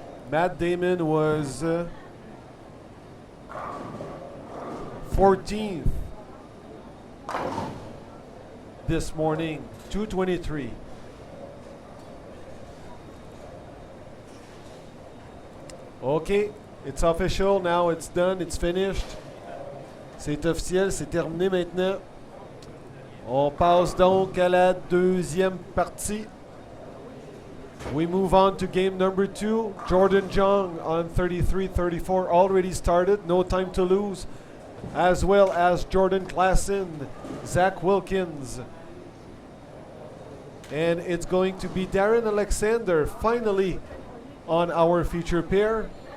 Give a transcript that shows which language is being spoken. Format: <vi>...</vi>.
<en>Matt Damon was 14th this morning, 223. Okay, it's official now, it's done, it's finished.</en> <fr>C'est officiel, c'est terminé maintenant. On passe donc à la deuxième partie.</fr> <en>We move on to game number 2. Jordan Jung on 33-34 already started. No time to lose. as well as Jordan Klassen, Zach Wilkins. And it's going to be Darren Alexander finally on our feature pair.</en>